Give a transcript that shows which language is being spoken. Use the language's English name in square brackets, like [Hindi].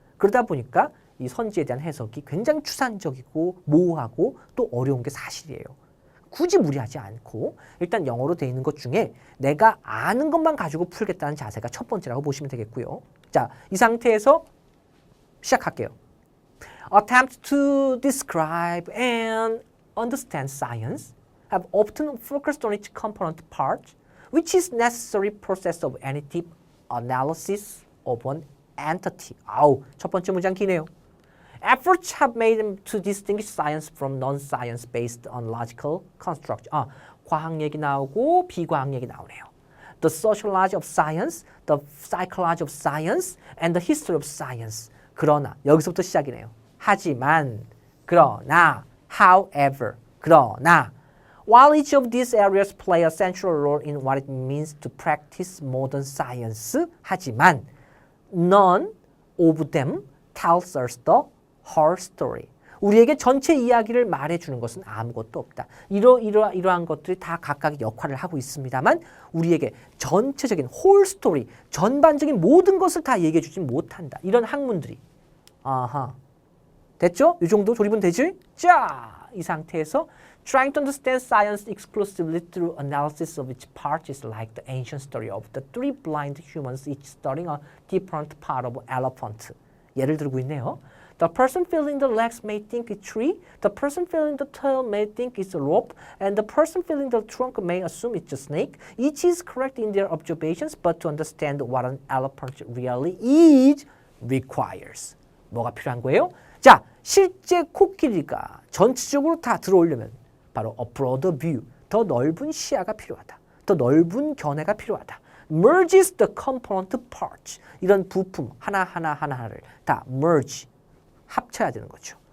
[Korean] 그러다 보니까 이 선지에 대한 해석이 굉장히 추상적이고 모호하고 또 어려운 게 사실이에요. 굳이 무리하지 않고 일단 영어로 되어 있는 것 중에 내가 아는 것만 가지고 풀겠다는 자세가 첫 번째라고 보시면 되겠고요. 자, 이 상태에서 시작할게요. [English] Attempts to describe and understand science have often focused on its component part, which is necessary process of any deep analysis of an entity. [Korean] 아우, 첫 번째 문장 기네요. [English] Efforts have made them to distinguish science from non-science based on logical construct. [Korean] 과학 얘기 나오고 비과학 얘기 나오네요. [English] The sociology of science, the psychology of science, and the history of science. [Korean] 그러나 여기서부터 시작이네요. 하지만, 그러나, [English] However, [Korean] 그러나 [English] while each of these areas play a central role in what it means to practice modern science, [Korean] 하지만 [English] none of them tells us the whole story. [Korean] 우리에게 전체 이야기를 말해주는 것은 아무것도 없다. 이러한 것들이 다 각각의 역할을 하고 있습니다만 우리에게 전체적인 whole story, 전반적인 모든 것을 다 얘기해주지 못한다. 이런 학문들이. 아하. 됐죠? 이 정도 조립은 되지? 자, 이 상태에서 [English] trying to understand science exclusively through analysis of its parts is like the ancient story of the three blind humans each studying a different part of elephant. [Korean] 예를 들고 있네요. [English] The person feeling the legs may think it's tree, the person feeling the tail may think it's a rope, and the person feeling the trunk may assume it's a snake. Each is correct in their observations, but to understand what an elephant really is requires. [Korean] 뭐가 필요한 거예요? 자, 실제 코끼리가 전체적으로 다 들어오려면 바로 [English] a broader view, [Korean] 더 넓은 시야가 필요하다. 더 넓은 견해가 필요하다. [English] merges the component parts. [Korean] 이런 부품 하나를 다 merge, 합쳐야 되는 거죠.